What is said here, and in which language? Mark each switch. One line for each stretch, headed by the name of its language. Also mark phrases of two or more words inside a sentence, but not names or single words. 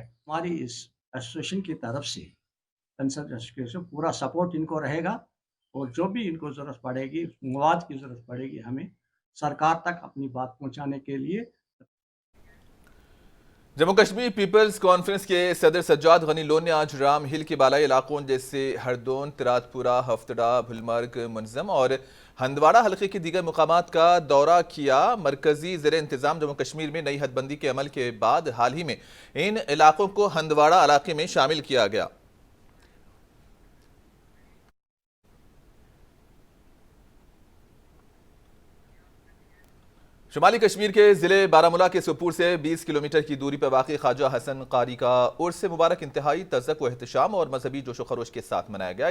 Urdu: ہماری اس ایسوسیشن کی طرف سے کنسرن ایسوسیشن پورا سپورٹ ان کو رہے گا اور جو بھی ان کو ضرورت پڑے گی، مواد کی ضرورت پڑے گی، ہمیں سرکار تک اپنی بات پہنچانے کے لیے۔ جموں کشمیر پیپلز کانفرنس کے صدر سجاد غنی لون نے آج رام ہل کے بالائی علاقوں جیسے ہردون، ترات پورہ، ہفتڑا، بھلمرگ، منظم اور ہندواڑہ حلقے کے دیگر مقامات کا دورہ کیا۔ مرکزی زیر انتظام جموں کشمیر میں نئی حد بندی کے عمل کے بعد حال ہی میں ان علاقوں کو ہندواڑہ علاقے میں شامل کیا گیا۔ شمالی کشمیر کے ضلع بارہمولہ کے سوپور سے 20 کلومیٹر کی دوری پر واقع خواجہ حسن قاری کا عرس مبارک انتہائی تزک و احتشام اور مذہبی جوش و خروش کے ساتھ منایا گیا۔